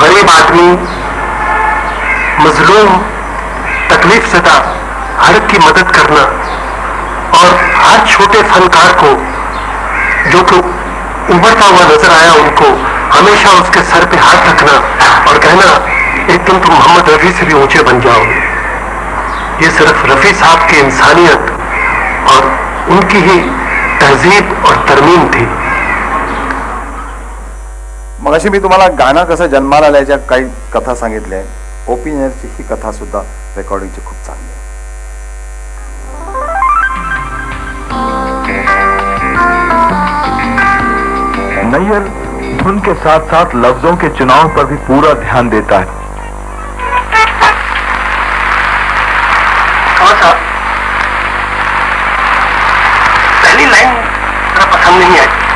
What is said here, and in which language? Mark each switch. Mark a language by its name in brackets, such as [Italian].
[Hindi] गरीब आदमी, मजलूम, तकलीफ ज़दा हर की मदद करना और हर छोटे फनकार को जो कि उभरता हुआ नजर आया उनको हमेशा उसके सर पे हाथ रखना और कहना एक दिन तुम मोहम्मद रफी से भी ऊंचे बन जाओगे। ये सिर्फ रफी साहब की इंसानियत और उनकी ही तहजीब और तरमीम थी। [Marathi] मगाशी मी तुम्हाला गाणं कसं जन्माला आल्याच्या काही कथा सांगितल्या. ओपी नय्यरची ही कथा सुद्धा रेकॉर्डिंगची खूप चांगली आहे. [Hindi] नय्यर धुन के साथ साथ लफ्जों के चुनाव पर भी पूरा ध्यान देता है. पहली लाइन मेरा पसंद नहीं आई.